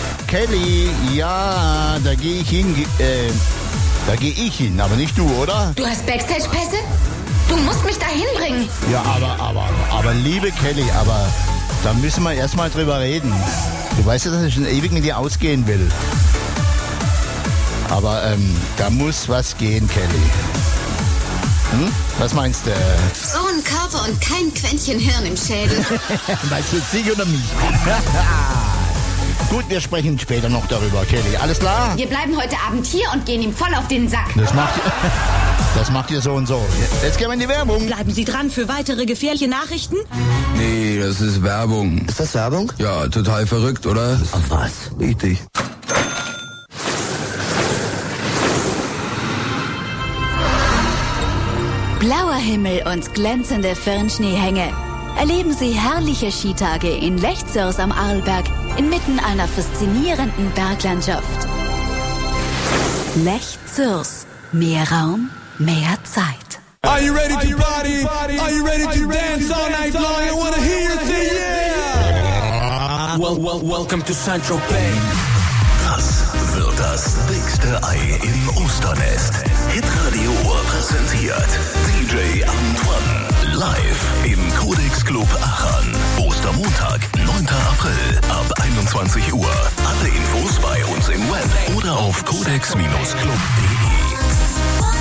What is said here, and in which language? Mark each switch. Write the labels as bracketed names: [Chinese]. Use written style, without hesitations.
[German] Kelly, ja, da gehe ich hin. Da gehe ich hin, aber nicht du, oder? Du hast Backstage-Pässe? Du musst mich da hinbringen. Ja, aber liebe Kelly, aber da müssen wir erstmal drüber reden. Du weißt ja, dass ich schon ewig mit dir ausgehen will. Aber da muss was gehen, Kelly. Hm? Was meinst du? So ein Körper und kein Quäntchen Hirn im Schädel. Weißt du, sie oder mich? Gut, wir sprechen später noch darüber, Kelly. Alles klar? Wir bleiben heute Abend hier und gehen ihm voll auf den Sack. Das macht ihr so und so. Jetzt gehen wir in die Werbung. Bleiben Sie dran für weitere gefährliche Nachrichten? Nee, das ist Werbung. Ist das Werbung? Ja, total verrückt, oder? Auf was? Richtig. Blauer Himmel und glänzende Firnschneehänge. Erleben Sie herrliche Skitage in Lechzers am Arlberg inmitten einer faszinierenden Berglandschaft. Lechzers. Mehr Raum, mehr Zeit. [English] Are you ready to party? Are you ready to dance all night long? I wanna hear you say yeah! Welcome to Saint-Tropez. [German] Das wird das dickste Ei im Osternest. Hitradio Ohr präsentiert DJ Antoine. Live im Codex Club Aachen. Ostermontag, 9. April ab 21 Uhr. Alle Infos bei uns im Web oder auf codex-club.de.